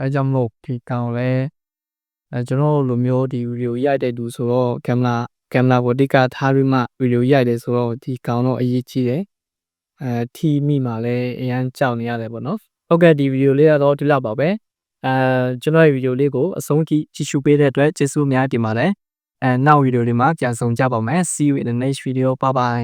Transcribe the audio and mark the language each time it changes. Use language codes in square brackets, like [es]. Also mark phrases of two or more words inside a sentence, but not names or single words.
[my] အဲကြောင့်မလို့ဒီကောင်လည်းကျွန်တော်လိုမျိုးဒီဗီဒီယိုရိုက်တဲ့သူဆိုတော့ကင်မရာကိုအဓိကထားပြီးမှဗီဒီယိုရိုက်တယ်ဆိုတော့ဒီကောင်တော့အရေးကြီးတယ်ထိမိမှလည်းအရန်ကြောက်နေရတယ်ပေါ့နော်ဟုတ်ကဲ့ဒီဗီဒီယိုလေးကတော့ဒီလောက်ပါပဲကျွန်တော်ရဲ့ဗီဒီယိုလေးကိုအဆုံးထိကြည့်ရှုပေးတဲ့အတွက်ကျေးဇူးအများကြီးတင်ပါတယ်နောက်ဗီဒီယိုလေးမှာပြန်ဆုံကြပါမယ် [en] see you in the next video bye bye